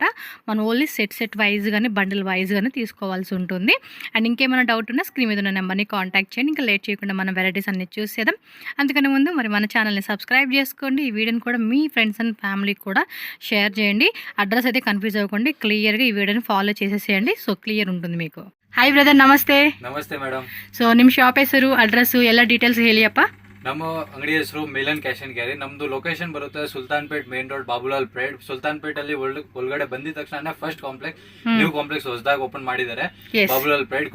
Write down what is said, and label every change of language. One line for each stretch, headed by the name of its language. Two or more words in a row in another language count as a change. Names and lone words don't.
Telugu: మనం ఓన్లీ
English: set wise
Telugu: కానీ
English: bundle wise
Telugu: కానీ తీసుకోవాల్సి ఉంటుంది. అండ్ ఇంకేమైనా డౌట్ ఉన్నా స్క్రీన్ మీద ఉన్న నెంబర్ని కాంటాక్ట్ చేయండి. ఇంకా లేట్ చేయకుండా మనం వెరైటీస్ అన్ని చూసేద్దాం. అందుకని ముందు మరి మన ఛానల్ని సబ్స్క్రైబ్ చేసుకోండి. ఈ వీడియోని కూడా మీ
English: friends and familyకి
Telugu: కూడా షేర్ చేయండి. అడ్రస్ అయితే కన్ఫ్యూజ్ అవ్వకండి, క్లియర్గా ఈ వీడియోని ఫాలో చేసేసేయండి. సో ಕ್ಲಿಯರ್ ఉంటుంది మీకు.
English: hi brother,
Kannada: ನಮಸ್ತೆ. ನಮಸ್ತೆ ಮೇಡಮ್. ಸೊ ನಿಮ್ಮ ಶಾಪ್ ಹೆಸರು, ಅಡ್ರೆಸ್ ಎಲ್ಲ ಡೀಟೇಲ್ಸ್ ಹೇಳಿಯಪ್ಪ. ನಮ್ಮ ಅಂಗಡಿ ಹೆಸರು ಮಿಲನ್ ಕ್ಯಾಶ್ ಅಂಡ್ ಕ್ಯಾರಿ. ನಮ್ದು ಲೊಕೇಶನ್ ಬರುತ್ತೆ ಸುಲ್ತಾನ್ಪೇಟ್
English: main road,
Kannada: ಬಾಬುಲಾಲ್ ಪ್ರೇಡ್. ಸುಲ್ತಾನ್ಪೇಟ್ ಅಲ್ಲಿ ಒಳಗಡೆ ಬಂದಿದ ತಕ್ಷಣ
English: first complex, new complex
Kannada: ಹೊಸದಾಗಿ ಓಪನ್ ಮಾಡಿದ್ದಾರೆ, ಬಾಬುಲಾಲ್ ಪ್ರೇಡ್.